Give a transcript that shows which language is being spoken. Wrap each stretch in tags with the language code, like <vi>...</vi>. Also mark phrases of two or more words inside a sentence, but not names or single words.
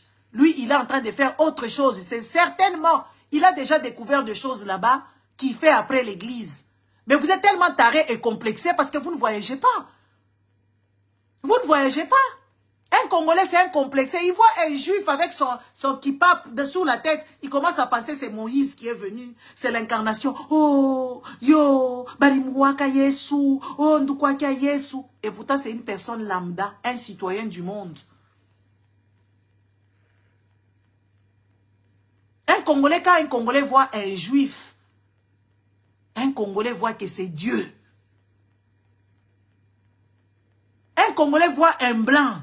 <fr>Lui, il est en train de faire autre chose. C'est certainement, il a déjà découvert des choses là-bas qu'il fait après l'église. Mais vous êtes tellement tarés et complexés parce que vous ne voyagez pas. Vous ne voyagez pas. Un Congolais, c'est un complexé. Il voit un juif avec son kippa dessous la tête. Il commence à penser c'est Moïse qui est venu. C'est l'incarnation.</fr> <ln>Oh, yo, balimouaka yesu. Oh, ndukwaka yesu.</ln> <fr>Et pourtant, c'est une personne lambda, un citoyen du monde. Un Congolais, quand un Congolais voit un juif, un Congolais voit que c'est Dieu. Un Congolais voit un blanc.</fr>